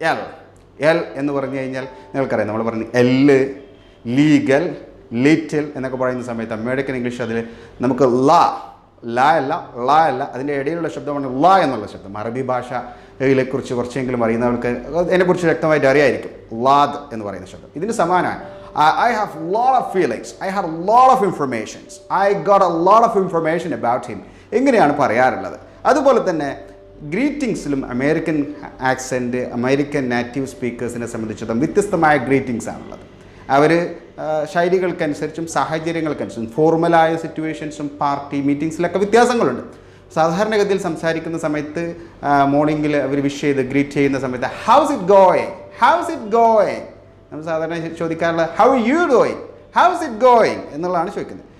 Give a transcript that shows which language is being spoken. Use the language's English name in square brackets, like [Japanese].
[Malayalam] L, L എന്ന് പറഞ്ഞു കഴിഞ്ഞാൽ നിങ്ങൾക്കറിയാം, നമ്മൾ പറഞ്ഞു എല്ല്, ലീഗൽ, ലിറ്റിൽ എന്നൊക്കെ പറയുന്ന സമയത്ത് അമേരിക്കൻ ഇംഗ്ലീഷ് അതിൽ നമുക്ക് ല, ല അല്ല, ള അല്ല, അതിൻ്റെ ഇടയിലുള്ള ശബ്ദമാണ് ല എന്നുള്ള ശബ്ദം. അറബി ഭാഷയെക്കുറിച്ച് കുറച്ചെങ്കിലും അറിയുന്നവർക്ക് അതിനെക്കുറിച്ച് വ്യക്തമായിട്ട് അറിയായിരിക്കും. ലാദ് എന്ന് പറയുന്ന ശബ്ദം ഇതിന് സമാനമാണ്. [English] I have a lot of feelings, I have a lot of informations, I got a lot of information about him, [Malayalam] ഇങ്ങനെയാണ് പറയാറുള്ളത്. അതുപോലെ തന്നെ ഗ്രീറ്റിങ്സിലും അമേരിക്കൻ ആക്സെൻറ്റ്, അമേരിക്കൻ നാറ്റീവ് സ്പീക്കേഴ്സിനെ സംബന്ധിച്ചിടത്തോളം വ്യത്യസ്തമായ ഗ്രീറ്റിങ്സ് ആണുള്ളത്. അവർ ശൈലികൾക്കനുസരിച്ചും സാഹചര്യങ്ങൾക്കനുസരിച്ചും ഫോർമലായ സിറ്റുവേഷൻസും പാർട്ടി മീറ്റിങ്സിലൊക്കെ വ്യത്യാസങ്ങളുണ്ട്. സാധാരണഗതിയിൽ സംസാരിക്കുന്ന സമയത്ത് മോർണിംഗിൽ അവർ വിഷ് ചെയ്ത് ഗ്രീറ്റ് ചെയ്യുന്ന സമയത്ത് [English] how's it going, [Malayalam] house it going, നമ്മൾ സാധാരണ ചോദിക്കാറുള്ള how you doing, house it going എന്നുള്ളതാണ് ചോദിക്കുന്നത്.